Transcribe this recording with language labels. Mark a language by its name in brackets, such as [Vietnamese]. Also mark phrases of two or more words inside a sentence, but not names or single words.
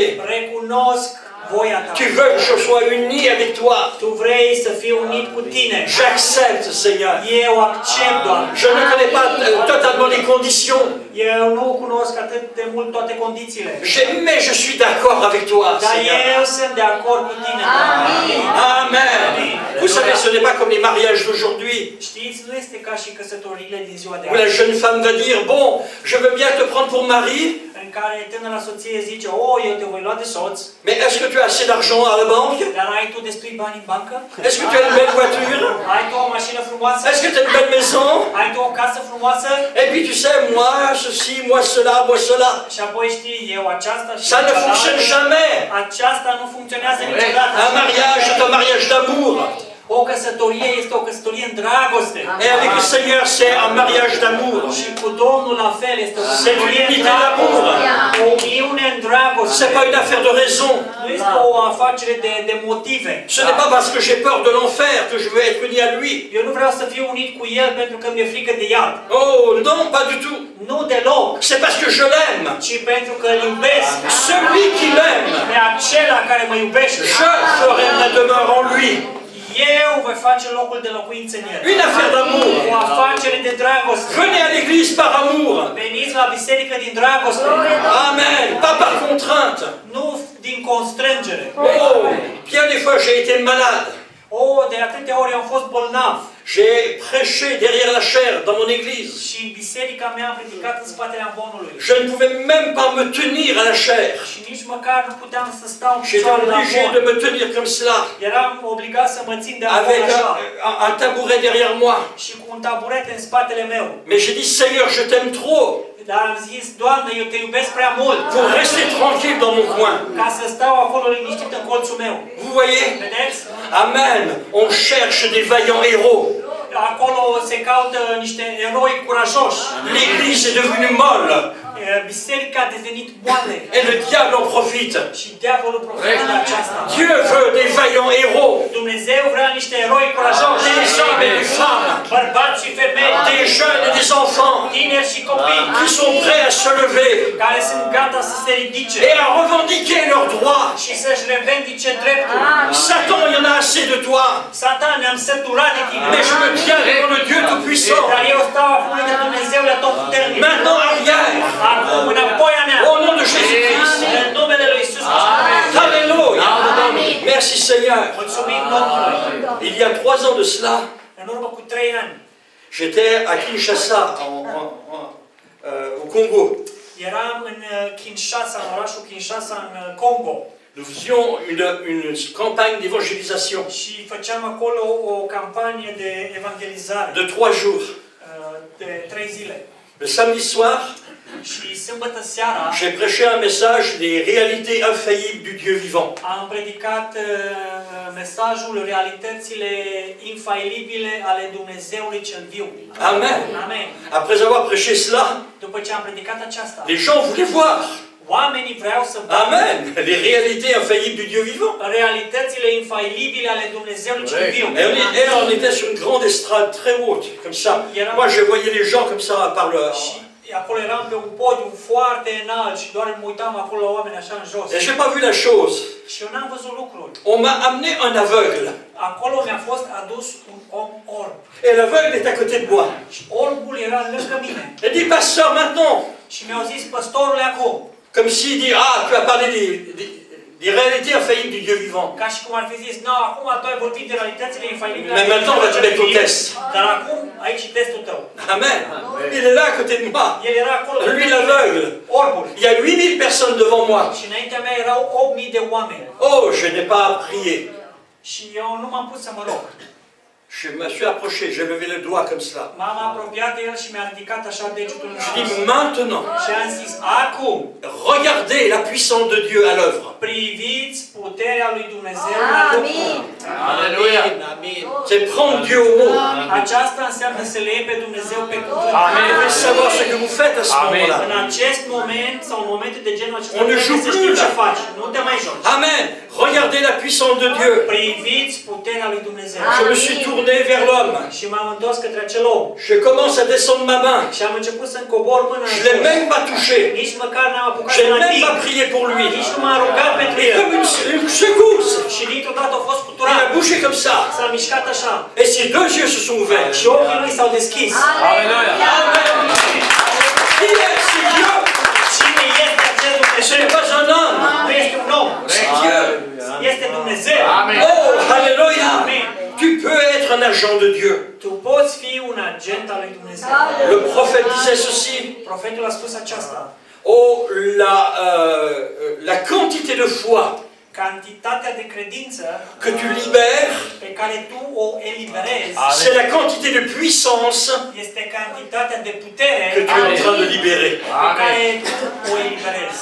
[Romanian] Recunosc voia ta. [French] Tu veux que je sois uni avec toi. [Romanian] Tu vrei să fiu unit cu tine. [French] J'accepte, Seigneur. [Romanian] Eu accept, Doamne. [French] Je ne connais pas totalement les conditions, [Romanian] Eu nu cunosc atât de mult toate condițiile. [French] mais je suis d'accord avec toi, [Romanian] Dar [French] Seigneur. [Romanian] eu sunt de acord cu tine, Doamne. Amen. [French] Vous savez, ce n'est pas comme les mariages d'aujourd'hui, [Romanian] Știți, nu este ca și căsătoriile din ziua de [French] où la [Romanian] azi. [French] jeune femme va dire, bon, je veux bien te prendre pour mari, [Romanian] În în care tânăra soție zice, eu te voi lua de soț, [French] Mais est-ce que tu as assez d'argent à la banque? [Romanian] dar ai tu destui bani în bancă? [French] Est-ce que tu as une belle voiture? [Romanian] Ai tu o mașină frumoasă? [French] Est-ce que tu as une belle maison? [Romanian] Ai tu o casă frumoasă? [French] Et puis tu sais, moi ceci, moi cela, moi cela. [Romanian] Și apoi știi, eu aceasta și [French] Ça ne [Romanian] cealaltă. [French] fonctionne jamais. [Romanian] Aceasta nu funcționează niciodată. [French] Un mariage est un mariage d'amour. [Romanian] O căsătorie este o căsătorie în dragoste. [French] Et avec le Seigneur, c'est un mariage d'amour. [Romanian] Și cu Domnul la fel este o [French] C'est [Romanian] căsătorie în [French] l'unité d'amour. [Romanian] dragoste. O uniune în dragoste. [French] C'est pas une affaire de raison. [Romanian] Nu este o afacere de motive. [French] Ce n'est pas parce que j'ai peur de l'enfer que je veux être uni à lui. [Romanian] Eu nu vreau să fiu unit cu El pentru că mi-e frică de iad. [French] Oh non, pas du tout. [Romanian] Nu deloc. [French] C'est parce que je l'aime. [Romanian] Ci pentru că îl iubesc. [French] Celui qui m'aime, [Romanian] Pe acela care mă iubește. [French] je ferai ma demeure en lui. [Romanian] Eu voi face locul de locuință în El. [French] Une affaire d'amour. [Romanian] O afacere de dragoste. [French] Venez à l'église par amour. [Romanian] Veniți la biserică din dragoste. [French] Amen. Pas par contrainte. [Romanian] Nu din constrângere. [French] Oh, bien des fois j'ai été malade. [Romanian] De atâtea ori am fost bolnav. [French] J'ai prêché derrière la chair dans mon église. [Romanian] Și în biserica mea am predicat în spatele amvonului. [French] Je ne pouvais même pas me tenir à la chair. [Romanian] Și nici măcar nu puteam să stau în [French] J'étais [Romanian] picioare la [French] obligé de [Romanian] amvon. [French] me tenir comme cela, [Romanian] Eram obligat să mă țin de amvon [French] avec [Romanian] așa. [French] un tabouret derrière moi. [Romanian] Și cu un taburete în spatele meu. [French] Mais j'ai dit, Seigneur, je t'aime trop [Romanian] Dar am zis, Doamne, eu te iubesc prea mult. [French] pour rester tranquille dans mon coin. [Romanian] Ca să stau acolo liniștit în colțul meu. [French] Vous voyez? [Romanian] Vedeți? Amen. [French] On cherche des vaillants héros. [Romanian] Acolo se caută niște eroi curajoși. [French] L'église est devenue molle [Romanian] Biserica a devenit moale. [French] et le diable en profite. [Romanian] Și diavolul profită de aceasta. [French] Dieu veut des vaillants héros, [Romanian] Dumnezeu vrea niște eroi curajoși. [French] des hommes et des femmes, [Romanian] Bărbați și femei. [French] des jeunes et des enfants [Romanian] Tineri și copii. [French] qui sont prêts à se lever [Romanian] Care sunt gata să se ridice. [French] et à revendiquer leurs droits. [Romanian] Și să-și revendice dreptul. [French] Satan, il y en a assez de toi. [Romanian] Satan, ne-am săturat de tine. [French] Mais je me tiens devant le Dieu Tout-Puissant. [Romanian] Dar eu stau acum de Dumnezeu la tot puternic. [French] Maintenant, arrière. [Romanian] Acum, înapoi a mea. [French] Au nom de Jésus-Christ. [Romanian] În numele lui Iisus Hristos. [French] Alléluia. Merci Seigneur. [Romanian] Mulțumim Domnului. [French] Il y a 3 ans de cela, [Romanian] În urmă cu 3 ani, [French] j'étais à Kinshasa, au Congo. [Romanian] eram în Kinshasa, în orașul Kinshasa, în Congo. [French] Nous faisions une campagne d'évangélisation [Romanian] Și făceam acolo o campanie de evangelizare [French] de 3 jours. [Romanian] de 3 zile. [French] Le samedi soir, [Romanian] Și sâmbătă seara [French] j'ai prêché un message des réalités infaillibles du Dieu vivant. [Romanian] am predicat mesajul realitățile infailibile ale Dumnezeului cel viu. Amen. Amen. [French] Après avoir prêché cela, [Romanian] După ce am predicat aceasta, [French] les gens voulaient voir. [Romanian] oamenii vreau să vadă Amen. [French] Les réalités infaillibles du Dieu vivant. [Romanian] realitățile infailibile ale Dumnezeului cel viu. [French] Et on était sur une grande estrade très haute, comme ça. Moi, je voyais les gens comme ça par le... [Romanian] Și acolo eram pe un podium foarte înalt și doar mă uitam acolo la oameni așa în jos. [French] Et je n'ai pas vu la chose. [Romanian] Și eu n-am văzut lucrul. [French] On m'a amené un aveugle. [Romanian] Acolo mi-a fost adus un om orb. [French] Et l'aveugle est à côté de moi. [Romanian] Și orbul era lângă mine. [French] Il dit, pasteur, maintenant. [Romanian] Și mi-au zis, păstorule, acum. [French] Comme s'il dit, ah, tu as parlé des réalités infaillibles du Dieu vivant. [Romanian] Ca și cum ar fi zis, acum tu ai vorbit de realitățile infailibile. [French] Mais maintenant, on va te mettre au test. [Romanian] Dar acum, aici e testul tău. [French] Amen. Il est là à côté de moi. [Romanian] El era acolo. [French] Lui, l'aveugle. [Romanian] Orbul. [French] Il y a 8000 personnes devant moi. [Romanian] Și înaintea mea erau 8000 de oameni. [French] Oh, je n'ai pas à prier. [Romanian] Și eu nu m-am pus să mă rog. [French] Je me suis approché, j'ai levé le doigt comme cela. [Romanian] M-am apropiat de el și mi-a ridicat așa degetul în [French] Je [Romanian] sus. [French] dis maintenant, [Romanian] Și am zis, acum, [French] regardez la puissance de Dieu à l'œuvre. [Romanian] priviți puterea lui Dumnezeu la lucru. Aleluia. [French] C'est prendre Dieu au mot. [Romanian] Aceasta înseamnă să le iei pe Dumnezeu pe cuvânt. [French] Vous devez savoir ce que vous faites à ce [Romanian] În [French] moment-là. [Romanian] acest moment sau în momente de genul acesta, [French] On ne [Romanian] trebuie [French] joue [Romanian] să [French] plus, [Romanian] știi ce [French] là. [Romanian] faci. Nu te mai joci. Amen. [French] Regardez la puissance de Dieu. [Romanian] Priviți puterea lui Dumnezeu. [French] Je me suis tourné vers l'homme. [Romanian] Și m-am întors către acel om. [French] Je commence à descendre ma main. [Romanian] Și am început să-mi cobor mâna în [French] Je ne l'ai [Romanian] sus. [French] même pas touché. [Romanian] Nici măcar n-am apucat [French] Je [Romanian] să-l [French] n'ai même [Romanian] ating. [French] pas prié pour lui. [Romanian] Nici nu m-am rugat pentru [French] Et [Romanian] el. [French] comme une secousse, [Romanian] Și dintr-o dată a fost [French] il [Romanian] cuturat. [French] a bougé comme ça. [Romanian] S-a mișcat așa. [French] Et ses 2 yeux se sont ouverts. [Romanian] Și ochii lui s-au deschis. Aleluia. [French] Qui est ce Dieu? [Romanian] Cine este acel [French] Ce [Romanian] Dumnezeu? [French] n'est pas un homme. [Romanian] Nu este un om. [French] C'est Dieu. [Romanian] Este Dumnezeu. Amen. [French] Oh, alléluia. Tu peux être un agent de Dieu. [Romanian] Tu poți fi un agent al lui Dumnezeu. [French] Le prophète disait ceci. [Romanian] Profetul a spus aceasta. [French] la quantité de foi [Romanian] Cantitatea de credință [French] que tu libères, [Romanian] pe care tu o eliberezi [French] c'est la quantité de puissance [Romanian] este cantitatea de putere [French] que tu es en train de libérer. [Romanian] pe care tu o eliberezi.